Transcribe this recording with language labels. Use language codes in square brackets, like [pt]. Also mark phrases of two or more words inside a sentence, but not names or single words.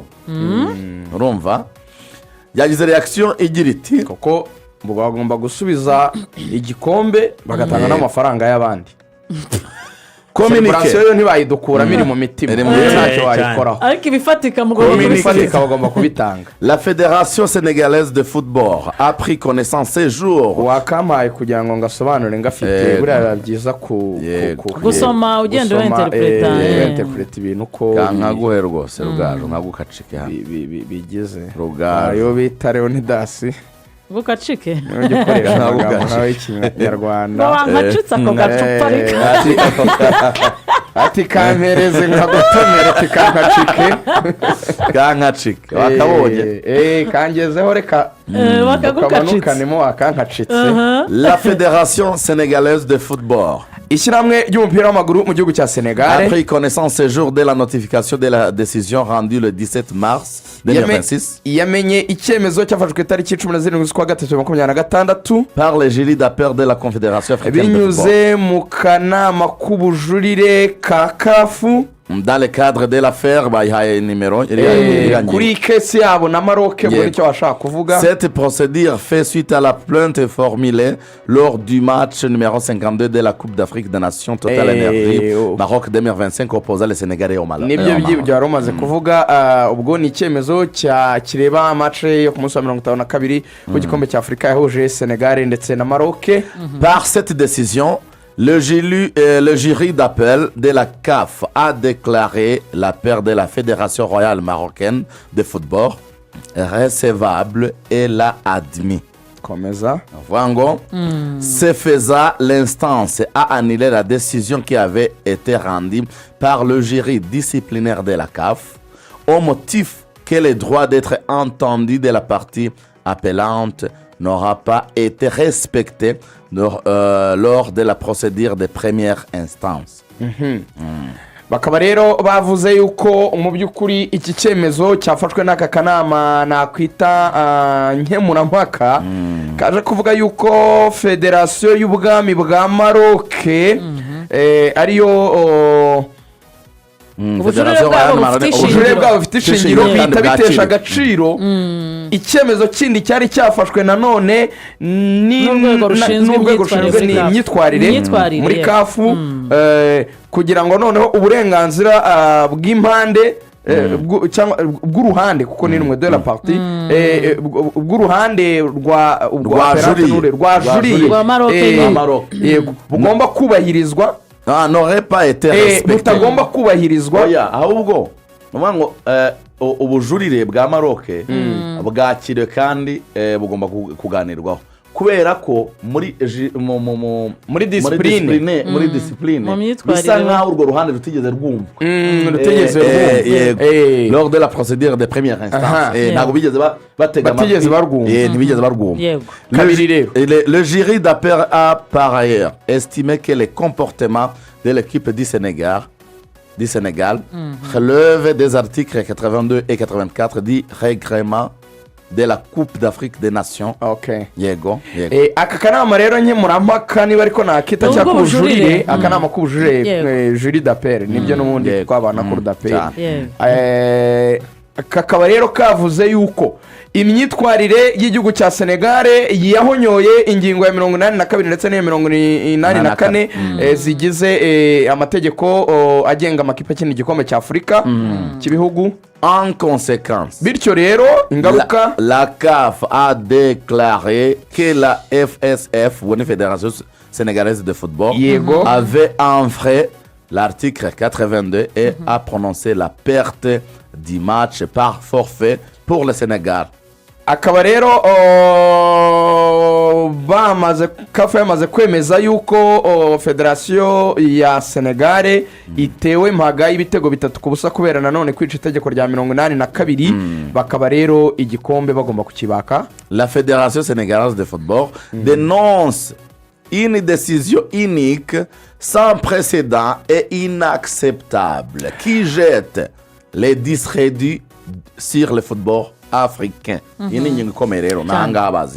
[rw] Urumva ryagize reaction igira iti kuko bagomba gusubiza igikombe bagatanga n'amafaranga y'abandi. Celebration yo ntibayidukuramo iri mu mitima ntacyo wayikoraho ariko ibifatika bagomba kubitanga. [fr] La fédération sénégalaise de football a pris connaissance ce jour. [rw] Wakamaye kugira ngo ngasobanure ngafite buriya byiza gusoma ugenda interpreta ibintu ko nkaguhe rwose rugaju nkagukacike hano bigeze rugaju yo bita Leonidas gukacike ugikorera amagambo nawe y'ikinyarwanda wankacitse ako gacupa ariko ati kampereze nkagutomera ati kankacike wakabonye kangezeho reka bakagukanemo wakankacitse. [fr] La fédération sénégalaise de football [rw] ishyirahamwe ry'umupira w'amaguru mu gihugu cya Senegal [fr] a pris connaissance ce jour de la notification de la décision rendue le 17 mars 2026 [rw] yamenye icyemezo cyafashwe tariki 17 z'ukwa gatatu 2026 [fr] par les jurys d'appel de la confédération africaine de football [rw] binyuze mu kanama k'ubujurire ka CAF [fr] dans le cadre de l'affaire [rw] bayihaye nimero kuri kesi yabo na Maroc ngo nicyo bashaka kuvuga. [fr] Cette procédure fait suite à la plainte formulée lors du match numéro 52 de la Coupe d'Afrique des Nations Total Énergie Maroc 2025 opposant le Sénégal au Maroc. [rw] Nibyo byibyo yaromaze kuvuga ubwo ni icyemezo kireba match yo ku munsi wa 52 ku gikombe cya Afrika yahuje Senegal ndetse na Maroc. [fr] Par cette décision, le jury d'appel de la CAF a déclaré la paire de la Fédération royale marocaine de football recevable et l'a admis. Comme ça. Ce faisant, l'instance a annulé la décision qui avait été rendue par le jury disciplinaire de la CAF au motif que le droit d'être entendu de la partie appellante n'aura pas été respecté lors de la procédure de première instance. [rw] Bakaba rero bavuze yuko mu by'ukuri iki cyemezo cyafashwe n'aka kanama nakwita nkemurampaka kaje kuvuga yuko federasiyo y'ubwami bwa Maroc ariyo ubujurire bwabo bufite ishingiro bihita bitesha agaciro icyemezo kindi cyari cyafashwe nanone n'urwego rushinzwe imyitwarire muri CAF kugira ngo noneho uburenganzira bw'impande bw'uruhande kuko ni rumwe [fr] de la partie [rw] bw'uruhande rwa juri bugomba kubahirizwa [fr] n'aurait pas été respecté [rw] butagomba kubahirizwa ahubwo ngo ubujurire bwa Maroc bwakiriwe kandi bugomba kuganirwaho kubera ko muri discipline bisa nkaho urwo ruhande rutigeze rwumva [fr] lors de la procédure de première instance [rw] ntabwo bigeze batega ntibigeze barwumva. [fr] Le jury d'appel a par ailleurs estimé que les comportements de l'équipe du Sénégal relèvent des articles 82 et 84 du règlement de la Coupe d'Afrique des Nations. [rw] Yego. Aka kanama rero nkemurampaka niba ariko nakita cyangwa ubujurire akanama k'ubujurire [fr] jury d'appel [rw] nibyo n'ubundi twabana kuri d'appel kakaba rero kavuze yuko imyitwarire y'igihugu cya Senegal yahonyoye ingingo ya 82 ndetse n'iya 84 zigize amategeko agenga amakipe akina igikombe cya Afurika cy'ibihugu. [fr] En conséquence, [rw] bityo rero ingaruka [fr] la CAF a déclaré que la FSF, ou Fédération sénégalaise de football, avait enfreint l'article 82 et a prononcé la perte du match par forfait pour le Sénégal. [rw] akaba rero kafa yamaze kwemeza yuko federasiyo ya Senegal itewe mpaga y'ibitego 3-0 kubera nanone kwica itegeko rya 82 bakaba rero igikombe bagomba kukibaka. [fr] La Fédération sénégalaise de football dénonce une décision unique sans précédent et inacceptable qui jette les discrédits sur le football africain. [rw] Iyi ni ingingo ikomeye rero n'ahangaha bazira.